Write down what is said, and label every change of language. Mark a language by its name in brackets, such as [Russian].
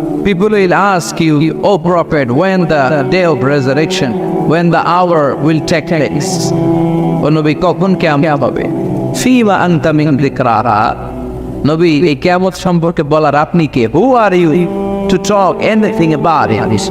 [English] People will ask you, O Prophet, when the day of resurrection, when the hour will take place. [Bangla] O Nabi, কখন কিয়ামত হবে? [Arabic] Fima anta min dhikraha. [Bangla] নবী, এই কিয়ামত সম্পর্কে বলার আপনি কে? [English] Who are you to talk anything about it?